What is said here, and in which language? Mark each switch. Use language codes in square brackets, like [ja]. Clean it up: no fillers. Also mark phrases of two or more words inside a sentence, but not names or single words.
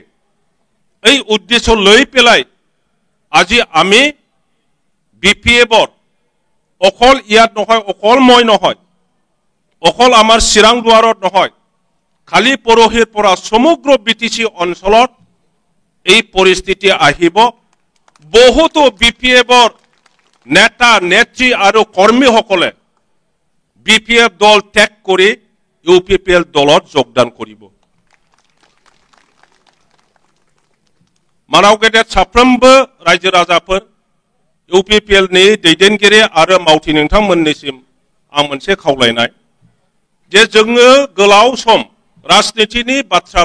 [as] এই উদ্দেশ্য লৈ পেলাই আজি আমি BPFৰ অকল ইয়াত নহয়, অকল মই নহয়, অকল আমাৰ চিৰাং দুৱাৰত নহয়, খালি পৰহিৰ পৰা সমগ্ৰ বিটিসি অঞ্চলত এই পৰিস্থিতি আহিব বহুতো বিপিএফৰ নেতা নেত্ৰী আৰু কৰ্মীসকলে বিপিএফ দল ত্যাগ কৰি ইউপিপিএল দলত যোগদান কৰিব [brx] मानाव गेदेर साफ्रोमबो रायजो राजाफोर इउपिपिएल नि दैदेनगिरि आरो मावथि नोंथांमोननिसिम आं मोनसे खावलायनाय जे जोङो गोलाव सम राजनीतिनि बाथ्रा